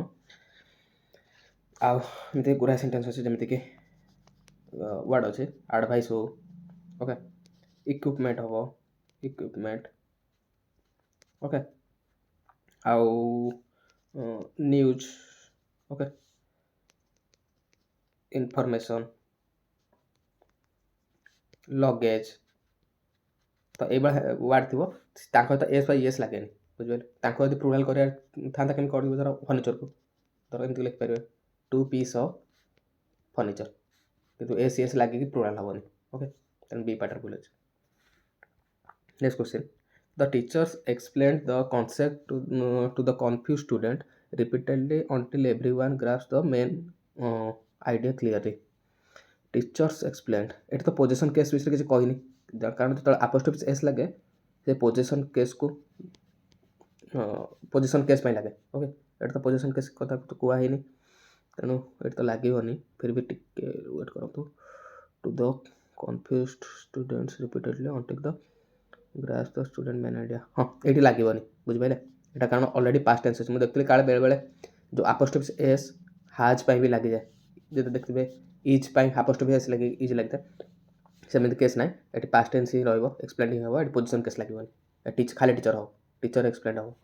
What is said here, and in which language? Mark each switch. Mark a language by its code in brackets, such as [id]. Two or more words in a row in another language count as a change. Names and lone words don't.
[or] ଆଉ ଏମିତି ଗୁଡ଼ାଏ ସେଣ୍ଟେନ୍ସ ଅଛି ଯେମିତିକି ୱାର୍ଡ଼ ଅଛି ଆଡ଼ଭାଇସ୍ ହଉ, ଓକେ, ଇକ୍ୱିପମେଣ୍ଟ ହେବ, ଇକ୍ୱିପମେଣ୍ଟ, ଓକେ, ଆଉ ନ୍ୟୁଜ୍, ଓକେ, ଇନଫର୍ମେସନ୍, ଲଗେଜ୍। ତ ଏଇଭଳିଆ ୱାର୍ଡ଼ ଥିବ, ତାଙ୍କ ସହିତ ଏସ୍ ବାଇ ଏସ୍ ଲାଗେନି, ବୁଝିପାରିଲେ। ତାଙ୍କୁ ଯଦି ପ୍ଲୁରାଲ୍ କରିବାର ଥାନ୍ତା କେମିତି କରିବେ, ଧର ଫର୍ନିଚର୍କୁ ଧର ଏମିତି ଲେଖିପାରିବେ [en] 2 piece of furniture, [or] କିନ୍ତୁ ଏସ୍ ଏସ୍ ଲାଗିକି ପ୍ଲୁରାଲ୍ ହେବନି। ଓକେ, ତେଣୁ ବି ପାର୍ଟରେ ଭୁଲ ଅଛି। [en] next question. the teachers explained the concept to the confuse student repeatedly until everyone grasps the main idea clearly. teachers explained, [or] ଏଠି ତ [en] position case [or] ବିଷୟରେ କିଛି କହିନି, କାରଣ ଯେତେବେଳେ [en] apostrophe s [or] ଲାଗେ ସେ ପୋଜିସନ୍ କେସ୍କୁ [en] position case [or] ପାଇଁ ଲାଗେ। ଓକେ, ଏଠି ତ [en] position case [or] କଥା ତ କୁହା ହେଇନି, ତେଣୁ ଏଠି ତ ଲାଗିବନି। ଫିର୍ ବି ଟିକେ ୱେଟ୍ କରନ୍ତୁ। [en] to the confused students repeatedly until the grasp the student main idea, [or] ହଁ ଏଇଠି ଲାଗିବନି, ବୁଝିପାରିଲେ। ଏଇଟା କାରଣ ଅଲରେଡ଼ି [en] past tense [or] ଅଛି। ମୁଁ ଦେଖୁଥିଲି କାଳେ ବେଳେବେଳେ ଯେଉଁ [en] apostrophe s has [or] ପାଇଁ ବି ଲାଗିଯାଏ, ଯଦି ଦେଖିଥିବେ ଇଜ୍ ପାଇଁ [en] apostrophe s [or] ଲାଗି ଇଜ୍ ଲାଗିଥାଏ, ସେମିତି କେସ୍ ନାହିଁ। ଏଠି [en] past tense [or] ହିଁ ରହିବ, ଏକ୍ସପ୍ଲେନିଂ ହେବ, ଏଠି [en] position case [or] ଲାଗିବନି। ଖାଲି ଟିଚର୍ ହେବ, [en] teacher explain [or] ହେବ।